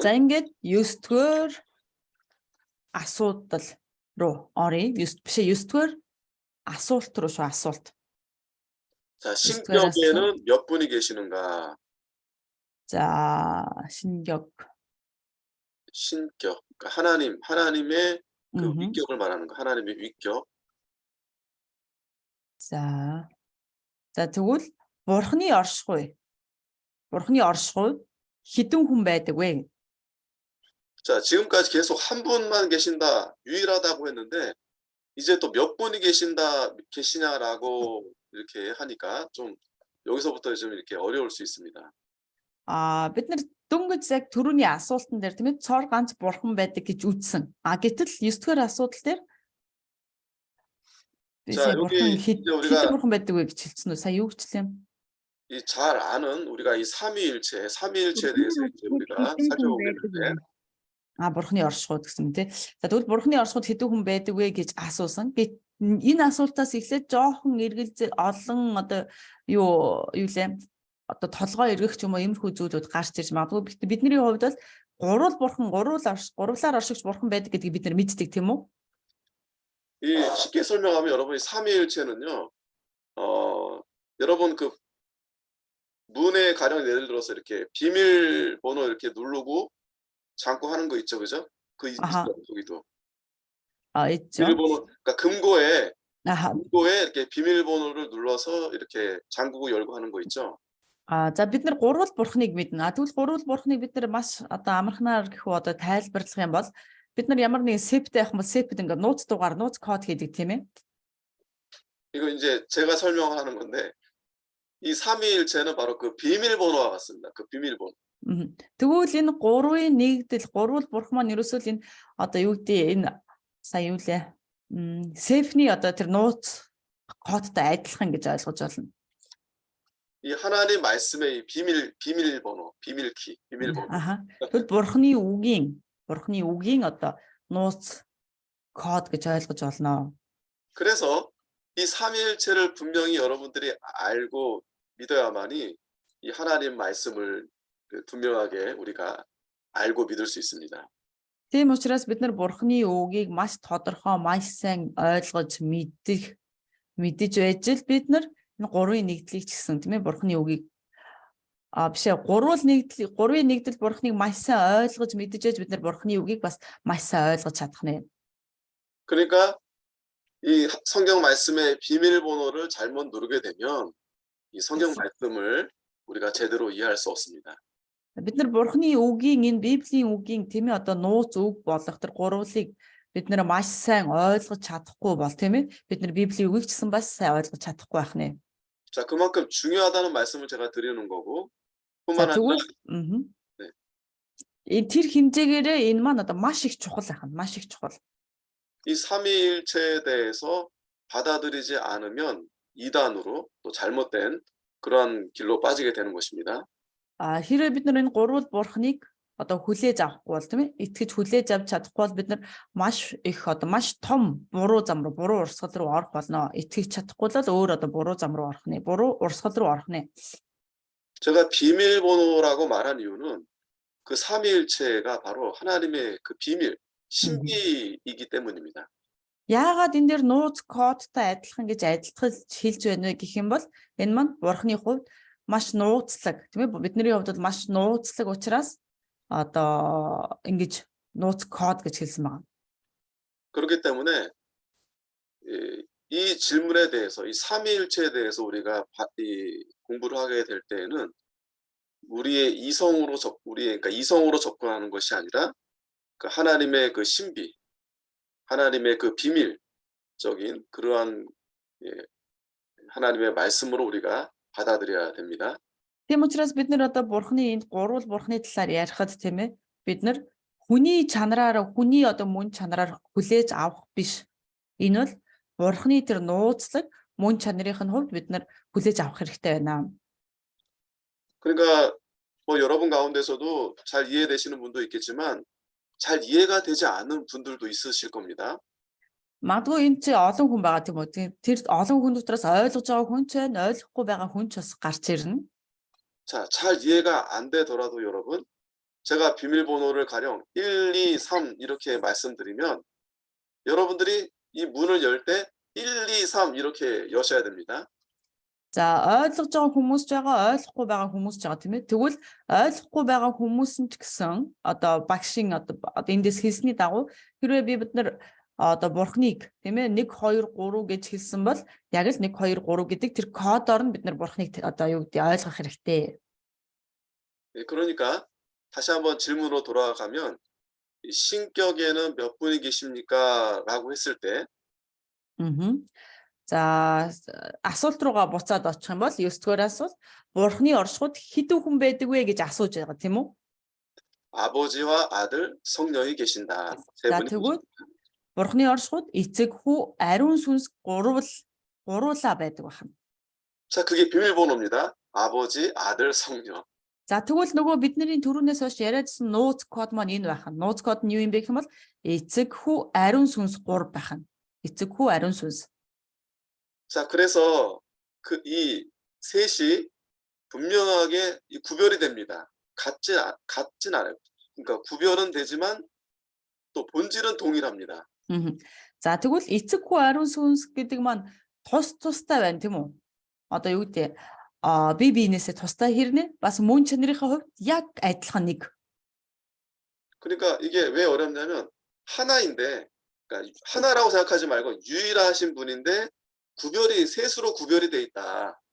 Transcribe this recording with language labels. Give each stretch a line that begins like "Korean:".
Mongolian: За ингээд 9-р асуудал руу оръё. 9-р асуулт руу шүү асуулт.
Korean: 자, 신격에는 몇 분이 계시는가? За, 신격. 신격, 그러니까 하나님의 그 음흠. 위격을 말하는 거, 하나님의 위격.
Mongolian: За. За тэгвэл бурхны оршихуй. бурхны оршихуй хэдэн хүн байдаг вэ?
Korean: 자, 지금까지 계속 한 분만 계신다, 유일하다고 했는데 이제 또 몇 분이 계시냐라고 이렇게 하니까 좀 여기서부터 좀 이렇게 어려울 수 있습니다.
Mongolian: Бид нар дөнгөж яг түрүүний асуултан дээр тийм ээ цор ганц бурхан байдаг гэж үзсэн. Гэтэл 9-р асуудал дээр
Korean: 자,
Mongolian: бурхан
Korean: 여기 이제
Mongolian: хэдэн
Korean: 우리가
Mongolian: бурхан байдаг вэ гэж хэлсэн үү? Сая юу гэжлээ?
Korean: 이 잘 아는 우리가 이 삼위일체에 대해서 이제 우리가 살펴보게 되는데
Mongolian: Бурхны оршихуйд гэсэн тийм. За тэгвэл бурхны оршихуйд хэдэн хүн байдаг вэ гэж асуусан. Энэ асуултаас эхлээд жоохон эргэлзээ олон одоо юу лээ одоо толгой эргэх ч юм уу иймэрхүү зүйлүүд гарч ирж магадгүй. Бидний хувьд бол гурлаар оршигч бурхан байдаг гэдгийг бид нар мэддэг тийм үү?
Korean: 이 쉽게 설명하면 여러분이 삼위일체는요. 여러분 그 문에 가령 예를 들어서 이렇게 비밀번호 이렇게 누르고 잠고 하는 거 있죠, 그죠? 아하. 있어요, 거기도. 있죠. 비밀번호, 그러니까 금고에 아하. 이렇게 비밀번호를 눌러서 이렇게 잠그고 열고 하는 거 있죠.
Mongolian: За бид нар гурвал бурхныг мэднэ. Тэгвэл гурвал бурхныг бид нар маш одоо амархнаар гэхүү одоо тайлбарлах юм бол бид нар ямар нэгэн септэй явах юм бол сепэд ингээ нууц дугаар, нууц код хийдэг тийм ээ.
Korean: 이거 이제 제가 설명하는 건데 이 삼위일체는 바로 그 비밀번호와 같습니다. 그 비밀번호.
Mongolian: Тэгвэл энэ гурвын нэгдэл, гурвал бурхан маань ерөөсөө л энэ одоо юу гэдэг энэ сая юу лээ? Сефний одоо тэр нууц кодтай адилхан гэж ойлгож байна.
Korean: 이 하나님 말씀의 이 비밀번호, 비밀키, 비밀번호.
Mongolian: Тэгвэл бурхны үгийн одоо нууц код гэж ойлгож байна.
Korean: 그래서 이 삼위일체를 분명히 여러분들이 알고 믿어야만이 이 하나님 말씀을 분명하게 우리가 알고 믿을 수 있습니다.
Mongolian: Тийм учраас бид нар бурхны үгийг маш тодорхой, маш сайн ойлгож мэдж байж л бид нар энэ гурвын нэгдлийг ч гэсэн тийм ээ бурхны үгийг гурвын нэгдэл бурхныг маш сайн ойлгож мэдж байж бид нар бурхны үгийг бас маш сайн ойлгож чадах нэ.
Korean: 그러니까 이 성경 말씀의 비밀번호를 잘못 누르게 되면 이 성경 말씀을 우리가 제대로 이해할 수 없습니다.
Mongolian: Бид нар бурхны үгийн энэ библийн үгийн тийм ээ одоо нууц үг болох тэр гурвлыг бид нар маш сайн ойлгож чадахгүй бол тийм ээ бид нар библийн үгийг ч гэсэн бас сайн ойлгож чадахгүй байх нэ.
Korean: 자, 그만큼 중요하다는 말씀을 제가 드리는 거고 뿐만 아니라
Mongolian: тэр хэмжээгээрээ энэ маань одоо маш их чухал байх нь маш их чухал.
Korean: 이 삼위일체에 대해서 받아들이지 않으면 이단으로 또 잘못된 그러한 길로 빠지게 되는 것입니다.
Mongolian: Хэрвээ бид нар энэ гурвал бурхныг одоо хүлээж авахгүй бол тийм ээ итгэж хүлээж авч чадахгүй бол бид нар маш их одоо маш том буруу зам руу буруу урсгал руу орох болно. Итгэж чадахгүй бол өөр одоо буруу зам руу орох нэ. Буруу урсгал руу орох нэ.
Korean: 제가 비밀번호라고 말한 이유는 그 삼위일체가 바로 하나님의 그 비밀 신비이기 때문입니다.
Mongolian: Яагаад энэ дээр нууц кодтай адилхан гэж хэлж байна вэ гэх юм бол энэ маань бурхны хувьд маш нууцлаг тийм ээ бидний хувьд бол маш нууцлаг учраас одоо ингэж нууц код гэж хэлсэн байна.
Korean: 그렇기 때문에 이 질문에 대해서 이 삼위일체에 대해서 우리가 공부를 하게 될 때에는 우리의 이성으로 접근하는 것이 아니라 그 하나님의 그 신비, 하나님의 그 비밀적인 그러한 하나님의 말씀으로 우리가 받아들여야 됩니다.
Mongolian: Тийм учраас бид нар одоо бурхны энд гурвал бурхны талаар ярихад тийм ээ бид нар хүний чанараар хүний одоо мөн чанараар хүлээж авах биш. Энэ бол бурхны тэр нууцлаг мөн чанарын хувьд бид нар хүлээж авах хэрэгтэй байна.
Korean: 그러니까 뭐 여러분 가운데서도 잘 이해되시는 분도 있겠지만 잘 이해가 되지 않는 분들도 있으실 겁니다.
Mongolian: Магадгүй энэ чи олон хүн байгаа тийм үү? Тэр олон хүн дотроос ойлгож байгаа хүн ч байна, ойлгохгүй байгаа хүн ч бас гарч ирнэ.
Korean: 자, 잘 이해가 안 되더라도 여러분, 제가 비밀번호를 가령 1, 2, 3 이렇게 말씀드리면 여러분들이 이 문을 열 때 1, 2, 3 이렇게 여셔야 됩니다.
Mongolian: За ойлгож байгаа хүмүүс ч байгаа, ойлгохгүй байгаа хүмүүс ч байгаа тийм ээ. Тэгвэл ойлгохгүй байгаа хүмүүс нь ч гэсэн одоо багшийн одоо эндээс хэлсний дагуу хэрвээ бид нар одоо бурхныг тийм ээ 1 2 3 гэж хэлсэн бол яг л 1 2 3 гэдэг тэр кодоор нь бид нар бурхныг одоо юу гэдэг ойлгох хэрэгтэй.
Korean: 예, 그러니까 다시 한번 질문으로 돌아가면 이 신격에는 몇 분이 계십니까? 라고 했을 때 Мгм.
Mongolian: За асуулт руугаа буцаад очих юм бол 9-р асуулт бурхны оршихуйд хэдэн хүн байдаг вэ гэж асууж байгаа тийм үү?
Korean: 아버지와 아들, 성령이 계신다. 세
Mongolian: За
Korean: 분이
Mongolian: тэгвэл
Korean: 계신다.
Mongolian: бурхны оршихуйд эцэг хүү, ариун сүнс гуруула байдаг байна.
Korean: 자, 그게 비밀번호입니다. 아버지, 아들, 성령.
Mongolian: За тэгвэл нөгөө бидний түрүүнээс хойш яриадсан нууц код маань энэ байх нь. Нууц код нь юу юм бэ гэх юм бол эцэг хүү, ариун сүнс 3 байх нь. эцэг хүү, ариун сүнс.
Korean: 자, 그래서 이 셋이 분명하게 구별이 됩니다. 같진 않아요. 그러니까 구별은 되지만 또 본질은 동일합니다.
Mongolian: За тэгвэл эцэг хүү, ариун сүнс гэдэг маань тустай байна тийм үү? Одоо юу гэдэг бие биенээсээ тустай хэрнээ бас мөн чанарынхаа хувьд яг адилхан нэг.
Korean: 그러니까 이게 왜 어렵냐면 하나인데 그러니까 하나라고 생각하지 말고 유일하신 분인데 구별이 셋으로 구별이 돼 있다.